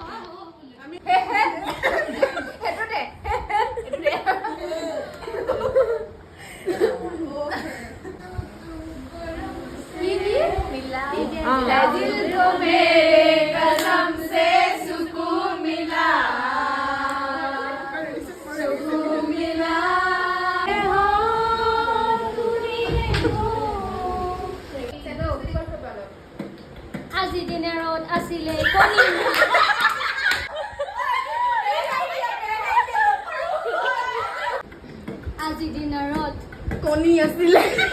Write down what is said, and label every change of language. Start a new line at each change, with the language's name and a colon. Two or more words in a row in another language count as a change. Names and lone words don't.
Hindi: मिला दिल को मेरे कसम से सुकून मिला सुकून मिला
Assamese: আজি দিনত আছিলে কণী আজি দিনত কণী আছিলে